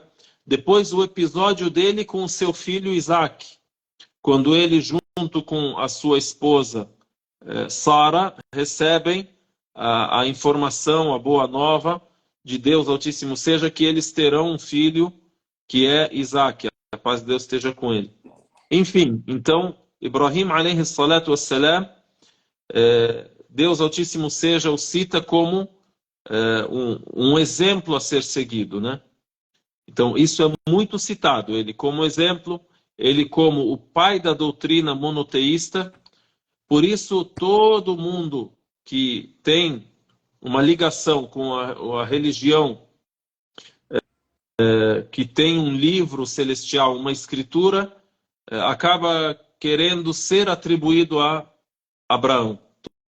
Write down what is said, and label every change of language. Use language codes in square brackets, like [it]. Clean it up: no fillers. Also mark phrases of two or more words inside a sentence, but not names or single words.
[pt] Depois o episódio dele com o seu filho Isaac, quando ele, junto com a sua esposa Sara, recebem a informação, a boa nova de Deus Altíssimo seja que eles terão um filho que é Isaac. A paz de Deus esteja com ele. Enfim, então, [ar] Ibrahim عليه الصلاة والسلام, [pt] Deus Altíssimo seja o cita como um exemplo a ser seguido, né? Então, isso é muito citado. Ele como exemplo, ele como o pai da doutrina monoteísta. Por isso, todo mundo que tem uma ligação com a religião, que tem um livro celestial, uma escritura, acaba querendo ser atribuído a Abraão.